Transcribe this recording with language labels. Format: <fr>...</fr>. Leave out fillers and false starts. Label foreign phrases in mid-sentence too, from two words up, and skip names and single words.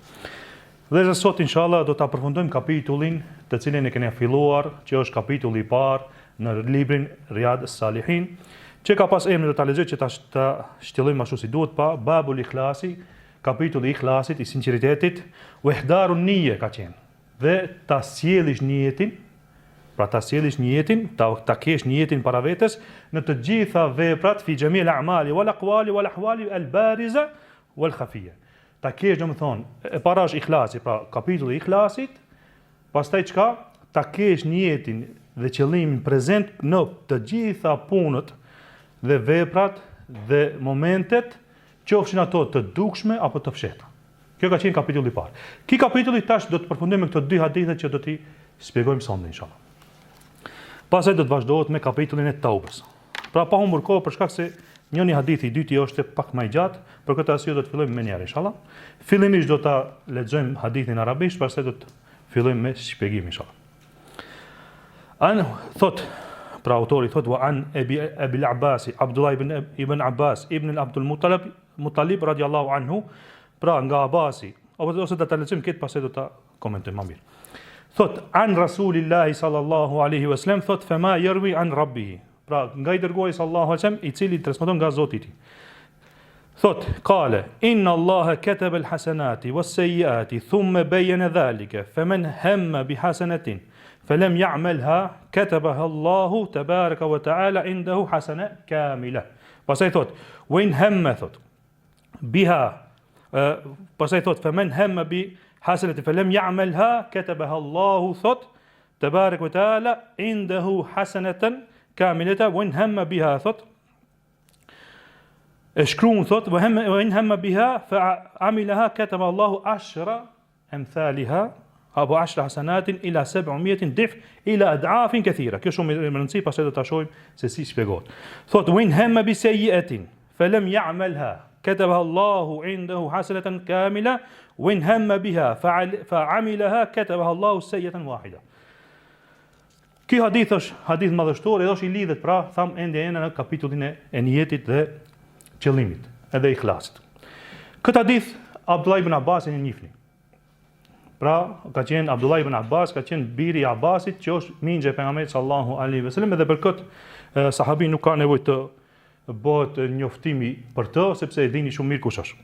<sq>Dhe sot inshallah do ta përfundojmë kapitullin të cilin e kemi filluar, që është kapitulli i parë në librin Riyad as-Salihin, që ka pas emrin do ta lexoj që ta shtjellojmë ashtu si duhet, pa</sq> <ar>باب الإخلاص,</ar> <sq>kapitulli i ikhlasit, i sinqeritetit,</sq> <ar>وإحضار النية</ar> <sq>ka qenë. Dhe ta sjellësh niyetin, pra ta sjellësh niyetin, ta kesh niyetin para vetes në të gjitha veprat,</sq> <ar>في جميع الأعمال والأقوال والأحوال البارزة والخفية.</ar> <sq>Ta kesh domethënë e parash ikhlasi, pra kapitulli i ikhlasit, pastaj çka? Ta kesh niyetin dhe qëllimin prezent në të gjitha punët dhe veprat dhe momentet, qofshin ato të dukshme apo të fshehta. Kjo ka qenë kapitulli i parë. Ky kapitulli tash do të përfundojmë me këto dy hadithe që do t'i shpjegojmë sonte inshallah. Pastaj do të vazhdohet me kapitullin e Taubës. Pra pa humbur kohë për shkak se njëri hadith i dyti është pak më i gjatë, për këtë arsye do të fillojmë me njëri inshallah. Fillimisht do ta lexojmë hadithin arabisht, pastaj do të fillojmë me shpjegim inshallah. Thot pra autori thot</sq> <ar>وعن أبي العباس عبد الله بن عباس بن عبد المطلب رضي الله عنه,</ar> <sq>pra nga Abasi, ose do ta lexojmë këtë pastaj do ta komentojmë më mirë.</sq> <ar>Thot عن رسول الله صلى الله عليه وسلم, thot فيما يروي عن ربه,</ar> <sq>pra nga i dërguari</sq> <ar>صلى الله عليه وسلم,</ar> <sq>i cili transmeton nga Zoti i tij.</sq> <ar>Thot قال إن الله كتب الحسنات والسيئات ثم بين ذلك فمن هم بحسنة فلم يعملها كتبها الله تبارك وتعالى عنده حسنة كاملة.</ar> <sq>pastaj thot</sq> <ar>وإن هم thot بها</ar> <sq>pastaj thot</sq> <ar>فمن هم بحسنة فلم يعملها كتبها الله thot تبارك وتعالى عنده حسنة كاملة. وإن هم بها</ar> <sq>thot shkruan thot</sq> <ar>وإن هم بها فعملها كتب الله 10 أمثالها apo 10 حسنات إلى 700 ضعف إلى أضعاف كثيرة.</ar> <sq>Kjo shumë e rëndësishme, pastaj do ta shohim se si shpjegohet.</sq> <ar>Thot وإن هم بسيئة فلم يعملها كتبها الله عنده حسنة كاملة وإن هم بها فعملها كتبها الله سيئة واحدة.</ar> <sq>Ky hadith është hadith madhështor, edhe është i lidhet pra tham ende në kapitullin e niyetit dhe qëllimit, edhe ikhlasit. Këtë hadith Abdullah ibn Abbas e njihni. Pra, ka qenë Abdullah ibn Abbas, ka qenë biri i Abbasit, që është mingje pejgamberit</sq> <ar>صلى الله عليه وسلم,</ar> <sq>dhe për këtë sahabi nuk ka nevojë të bëhet njoftimi për të, sepse e dini shumë mirë kush është.</sq>